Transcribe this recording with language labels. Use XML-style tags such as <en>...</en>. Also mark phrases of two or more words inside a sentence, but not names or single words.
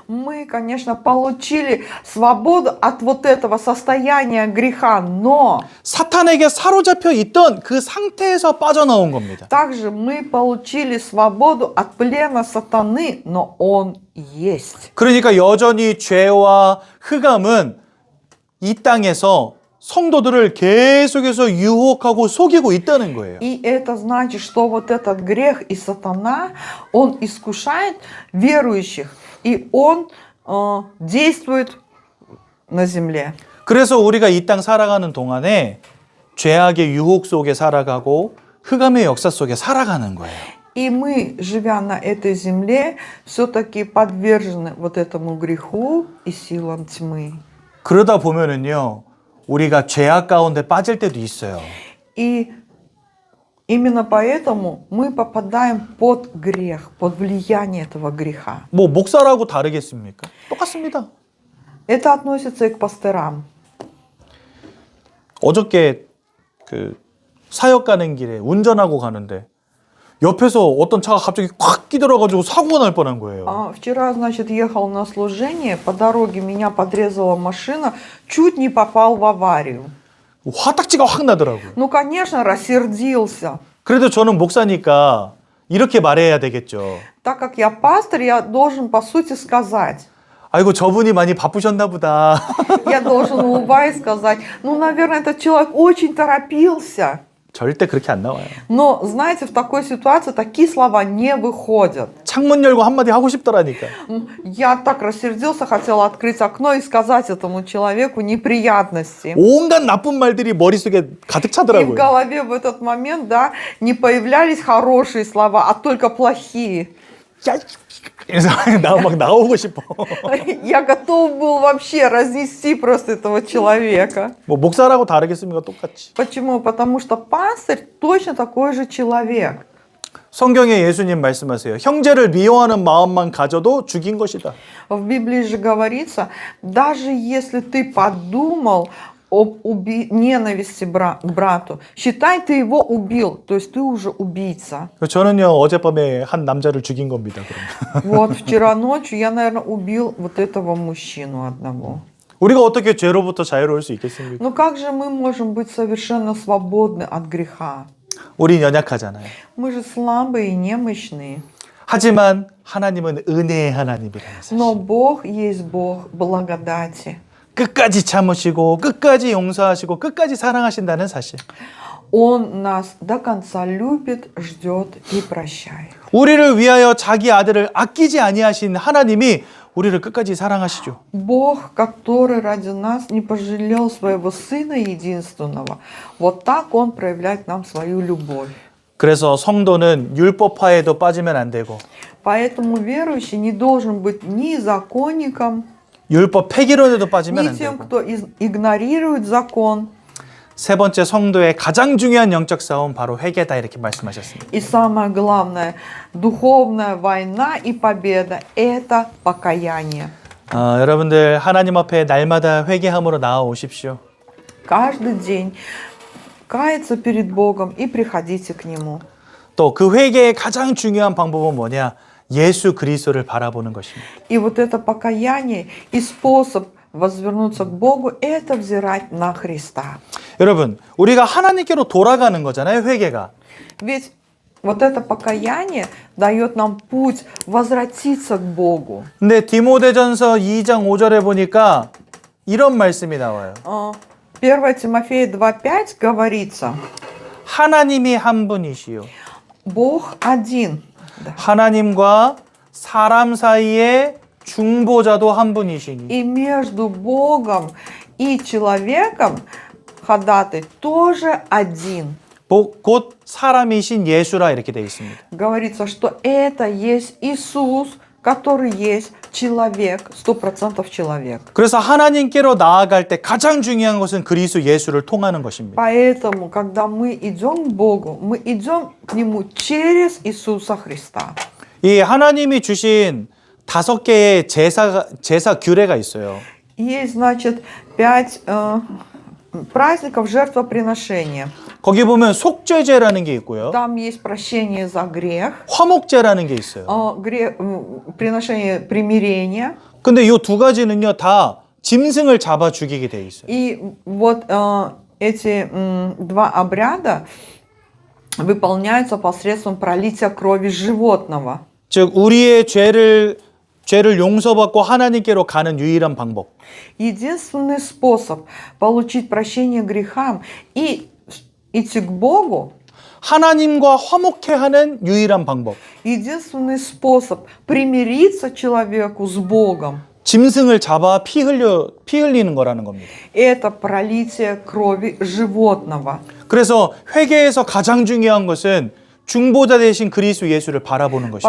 <ru>Мы, конечно, получили свободу от вот этого состояния греха, но</ru> <ko>사탄에게 사로잡혀 있던 그 상태에서 빠져나온 겁니다.</ko> <ru>также мы получили свободу от плена сатаны, но он есть.</ru> <ko>그러니까 여전히 죄와 흑암은 이 땅에서 성도들을 계속해서 유혹하고 속이고 있다는 거예요.</ko> <ru>И это значит, что вот этот грех и сатана, он искушает верующих, и он действует на земле.</ru> <ko>그래서 우리가 이 땅 살아가는 동안에 죄악의 유혹 속에 살아가고 흑암의 역사 속에 살아가는 거예요.</ko> <ru>И мы, живя на этой земле, все-таки подвержены вот этому греху и силам тьмы.</ru> <ko>그러다 보면은요, 우리가 죄악 가운데 빠질 때도 있어요.</ko> <ru>И именно поэтому мы попадаем под грех, под влияние этого греха.</ru> <ko>뭐 목사라고 다르겠습니까? 똑같습니다.</ko> <ru>Это относится и к пастырам.</ru> <ko>어저께 그 사역 가는 길에 운전하고 가는데 옆에서 어떤 차가 갑자기 콱 끼들어가지고 사고가 날 뻔한 거예요.</ko> <ru>Вчера, значит, ехал на служение, по дороге меня подрезала машина, чуть не попал в аварию.</ru> <ko>화딱지가 확 나더라고요.</ko> <ru>Ну, конечно, рассердился.</ru> <ko>그래도 저는 목사니까 이렇게 말해야 되겠죠.</ko> <ru>Так как я пастор, я должен, по сути, сказать.</ru> <ko>아이고 저분이 많이 바쁘셨나 보다.</ko> <ru>Я должен, улыбаясь, сказать, ну, наверное, этот человек очень торопился.</ru> <ko>절대 그렇게 안 나와요.</ko> <ru>Но, знаете, в такой ситуации такие слова не выходят.</ru> <ko>창문 열고 한마디 하고 싶더라니까.</ko> <ru>Я так рассердился, хотела открыть окно и сказать этому человеку неприятности.</ru> <ko>온갖 나쁜 말들이 머릿속에 가득</ko> <ru>И в</ru> <ko>차더라고요.</ko> <ru>голове в этот момент, да, не появлялись хорошие слова, а только плохие.</ru> <ko>야, 그래서 막 나오고 싶어.</ko> <ru>Я готов был вообще разнести просто этого человека.</ru> <ko>뭐 목사라고 다르겠습니까? 똑같이.</ko> <ru>Почему? Потому что пастырь точно такой же человек.</ru> <ko>성경에 예수님 말씀하세요. 형제를 미워하는 마음만 가져도 죽인 것이다.</ko> <ru>В Библии же говорится, даже если ты подумал об ненависти к брату, считай, ты его убил, то есть ты уже убийца.</ru> <ko>저는요 어젯밤에 한 남자를 죽인 겁니다. 그럼.</ko> <ru>Вот вчера ночью я, наверное, убил вот этого мужчину одного.</ru> <ko>우리가 어떻게 죄로부터 자유로울 수 있겠습니까?</ko> <ru>Но как же мы можем быть совершенно свободны от греха?</ru> <ko>우린 연약하잖아요.</ko> <ru>Мы же слабые и немощные.</ru> <ko>하지만 하나님은 은혜의 하나님이라는 사실.</ko> <ru>Но Бог есть Бог благодати.</ru> <ko>끝까지 참으시고 끝까지 용서하시고 끝까지 사랑하신다는 사실.</ko> <ru>Он нас до конца любит, ждет и прощает.</ru> <ko>우리를 위하여 자기 아들을 아끼지 아니하신 하나님이 우리를 끝까지 사랑하시죠.</ko> <ru>Бог, который ради нас не пожалел своего Сына единственного, вот так Он проявляет к нам свою любовь.</ru> <ko>그래서 성도는 율법화에도 빠지면 안 되고</ko> <ru>Поэтому верующий не должен быть ни законником,</ru> <ko>율법 폐기론에도 빠지면</ko> <ru>ни</ru> <ko>안</ko> <ru>тем,</ru> <ko>되고</ko> <ru>кто игнорирует закон.</ru> <ko>세 번째 성도의 가장 중요한 영적 싸움 바로 회개다 이렇게 말씀하셨습니다.</ko> <ru>И самое главное, духовная война и победа – это покаяние.</ru> <ko>여러분들 하나님 앞에 날마다 회개함으로 나아오십시오.</ko> <ru>Каждый день каяться перед Богом и приходите к Нему.</ru> <ko>또 그 회개의 가장 중요한 방법은 뭐냐? 예수 그리스도를 바라보는 것입니다.</ko> <ru>И вот это покаяние и способ возвернуться к Богу – это взирать на Христа.</ru> <ko>여러분, 우리가 하나님께로 돌아가는 거잖아요, 회개가.</ko> <ru>Ведь вот это покаяние дает нам путь возвратиться к Богу.</ru> <ko>근데 디모데전서 2장 5절에 보니까 이런 말씀이 나와요.</ko> <ru>1 Тимофея 2:5 говорится,</ru> <ko>하나님이 한 분이시요.</ko> <ru>Бог один. Да.</ru> <ko>하나님과 사람 사이에 중보자도 한 분이시니.</ko> <ru>И между Богом и человеком ходатай тоже один.</ru> <ko>곧 사람이신 예수라 이렇게 되어 있습니다.</ko> <ru>Говорится, что это есть Иисус, который есть человек, 100% человек.</ru> <ko>그래서 하나님께로 나아갈 때 가장 중요한 것은 그리스도 예수를 통하는 것입니다.</ko> <ru>Поэтому, когда мы идем к Богу, мы идем к Нему через Иисуса Христа.</ru> <ko>이 하나님이 주신 5개의 제사 규례가 있어요.</ko> <ru>Есть, значит, 5 праздников жертвоприношения.</ru> <ko>거기 보면 속죄제라는 게 있고요.</ko> <ru>Там есть прощение за грех,</ru> <ko>화목제라는 게 있어요.</ko> <ru>приношение примирения.</ru> <ko>근데 이 두 가지는요, 다 짐승을 잡아 죽이게 돼 있어요.</ko> <ru>И вот эти два обряда выполняются посредством пролития крови животного.</ru> <ko>즉 우리의 죄를 용서받고 하나님께로 가는 유일한 방법.</ko> <ru>Единственный способ получить прощение грехам и идти к Богу,</ru> <ko>하나님과 화목해 하는 유일한 방법.</ko> <ru>единственный способ примириться человеку с Богом,</ru> <ko>짐승을 잡아 피 흘리는 거라는 겁니다.</ko> <ru>это пролитие крови животного.</ru> <ko>그래서 회개에서 가장 중요한 것은 중보자 대신 그리스도 예수를 바라보는 것입니다.</ko>